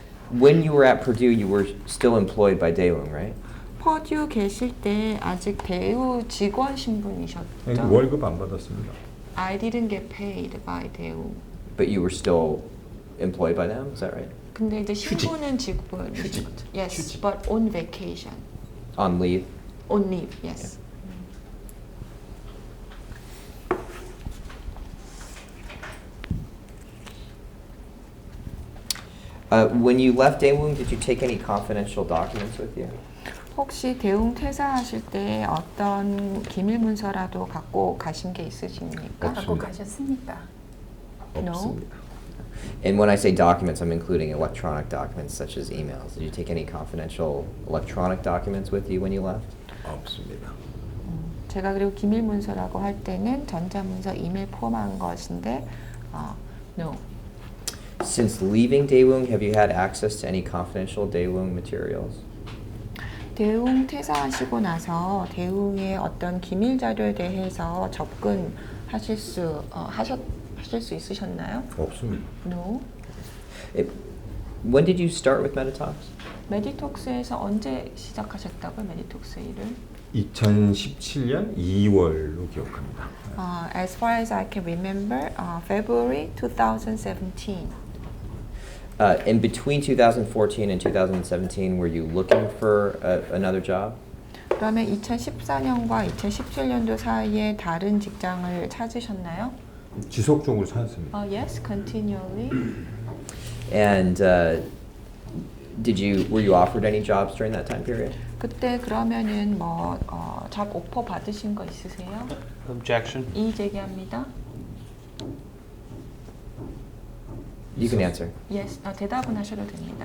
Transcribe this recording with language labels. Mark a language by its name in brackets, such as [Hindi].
[English] When you were at Purdue, you were still employed by Daewoo, right? [Korean] 퍼듀 계실 때 아직 대우 직원 신분이셨죠? 월급 안 받았습니다. [English] I didn't get paid by 대우. But you were still employed by them, is that right? [Korean] 근데 이제 신분은 직원. 휴직. [English] Yes, [Korean] 휴직. [English] but on vacation. On leave? On leave, yes. When you left Daewoo, did you take any confidential documents with you? [Korean] 혹시 대웅 퇴사하실 때 어떤 기밀 문서라도 갖고 가신 게 있으십니까? 갖고 가셨습니까? [English] No. [Korean] 없습니다. [English] And when I say documents, I'm including electronic documents such as emails. Did you take any confidential electronic documents with you when you left? [Korean] 없습니다. 제가 그리고 기밀 문서라고 할 때는 전자문서, 이메일 포함한 것인데, no. [English] Since leaving Daewoo, have you had access to any confidential Daewoo materials? [Korean] 대웅 퇴사하시고 나서 대웅의 어떤 기밀 자료에 대해서 접근하실 수 있으셨나요? 없습니다. [English] No. When did you start with Meditox? [Korean] 메디톡스에서 언제 시작하셨다고요, 메디톡스 일을? 2017년 2월로 기억합니다. [English] As far as I can remember, February 2017. In between 2014 and 2017, were you looking for another job? [Korean] 그러면 2014년과 2017년도 사이에 다른 직장을 찾으셨나요? 지속적으로 찾았습니다. [English] Yes, continually. And Were you offered any jobs during that time period? [Korean] 그때 그러면은 뭐 잡 오퍼 받으신 거 있으세요? [English] Objection. [Korean] 이의 제기합니다. [English] You can answer. [Korean] Yes, 대답은 하셔도 됩니다.